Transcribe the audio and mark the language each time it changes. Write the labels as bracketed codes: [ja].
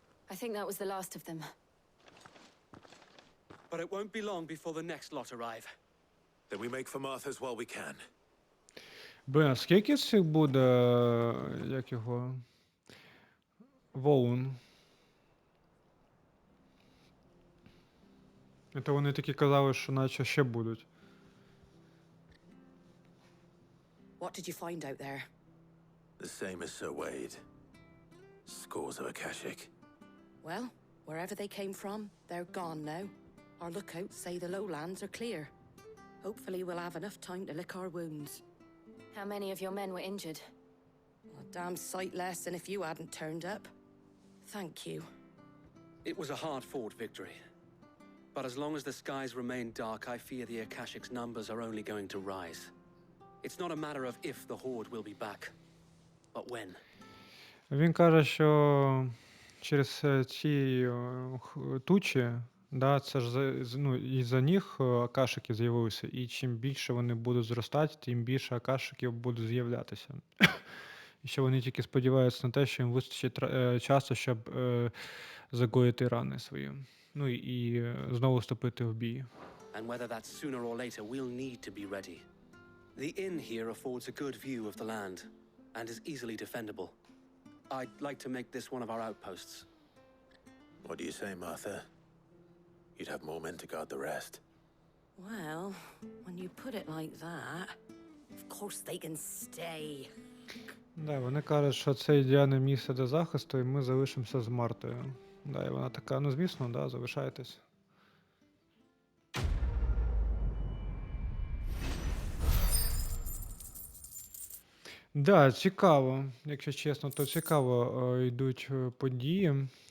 [en] I think that was the last of them. But it won't be long before the next lot arrive. Then we make for Martha's while we can. [uk] Блин, а скільки цих буде, як його, волн? Це вони такі казали, що наче ще будуть. [en] What did you find out there? The same as Sir Wade. Scores of Akashic. Well, wherever they came from, they're gone now. Our lookouts say the lowlands are clear. Hopefully we'll have enough time to lick our wounds. How many of your men were injured? A damn sight less than if you hadn't turned up. Thank you. It was a hard-fought victory. But as long as the skies remain dark, I fear the Akashic's numbers are only going to rise. It's not a matter of if the Horde will be back, but when. [uk] Він каже, що через ці тучі, да, це ж ну, із-за них акашики з'явилися, і чим більше вони будуть зростати, тим більше акашиків будуть з'являтися. І що вони тільки сподіваються на те, що їм вистачить часу, щоб загоїти рани свої. Ну і знову вступити в бій. [en] And whether that's sooner or later, we'll need to be ready. The inn here affords a good view of the land, and is easily defendable. I'd like to make this one of our outposts. What do you say, Martha? You'd have more men to guard the rest. Well, when you put it like that, of course they can stay. [uk] Да, вони кажуть, що це ідеальне місце для захисту, і ми залишимося з Мартою. Да, і вона така, ну звісно, да, залишайтесь. Да, цікаво, якщо чесно, то цікаво йдуть події.